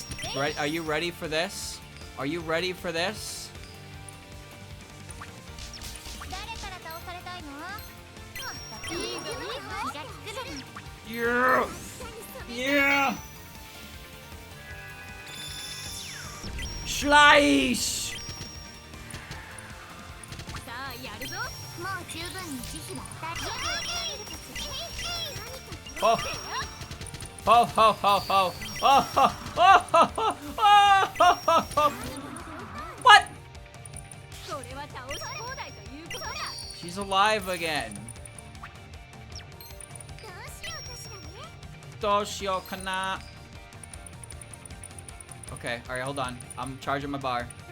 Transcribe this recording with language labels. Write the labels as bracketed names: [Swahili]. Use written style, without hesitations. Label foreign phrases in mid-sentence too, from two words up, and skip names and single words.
[English] Are you ready for this? Are you ready for this? Yeah! Yeah! Slice! Oh! Ho ho ho ho! Oh ho ho ho ho! Oh ho ho ho! What? She's alive again. [Japanese] どうしようかな. [English] Okay, alright, hold on. I'm charging my bar.